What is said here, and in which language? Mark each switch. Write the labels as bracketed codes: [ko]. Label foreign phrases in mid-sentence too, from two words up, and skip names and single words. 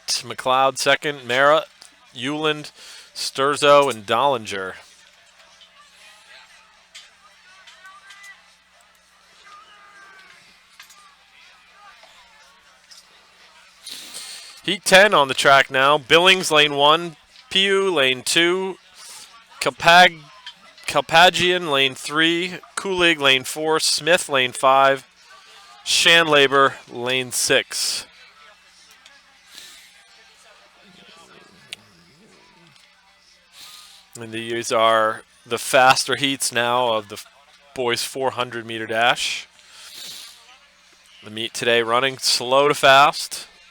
[en] McLeod second, Mara, Euland, Sturzo, and Dollinger. Heat 10 on the track now. Billings, lane 1. Piu, lane 2. Kalpagian, lane 3. Kulig, lane 4. Smith, lane 5. Shanlaber, lane 6. And these are the faster heats now of the boys' 400-meter dash. The meet today running slow to fast.